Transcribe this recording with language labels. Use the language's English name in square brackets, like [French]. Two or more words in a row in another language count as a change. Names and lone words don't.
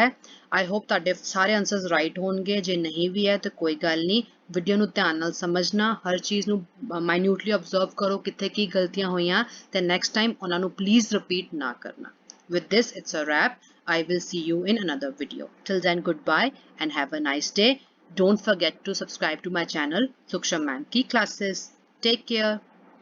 [English] I hope [Punjabi] ਤੁਹਾਡੇ ਸਾਰੇ [English] answers right [Punjabi] ਹੋਣਗੇ. ਜੇ ਨਹੀਂ ਵੀ ਹੈ ਤਾਂ ਕੋਈ ਗੱਲ ਨਹੀਂ, ਵੀਡੀਓ ਨੂੰ ਧਿਆਨ ਨਾਲ ਸਮਝਣਾ, ਹਰ ਚੀਜ਼ ਨੂੰ [English] minutely observe [Punjabi] ਕਰੋ ਕਿੱਥੇ ਕੀ ਗਲਤੀਆਂ ਹੋਈਆਂ ਤੇ [English] next time [Punjabi] ਉਹਨਾਂ ਨੂੰ [English] please repeat [Punjabi] ਨਾ ਕਰਨਾ. [English] with this it's a wrap. I will see you in another video. Till then, goodbye and have a nice day. Don't forget to subscribe to my channel Suksham Ma'am Ki Classes. Take care.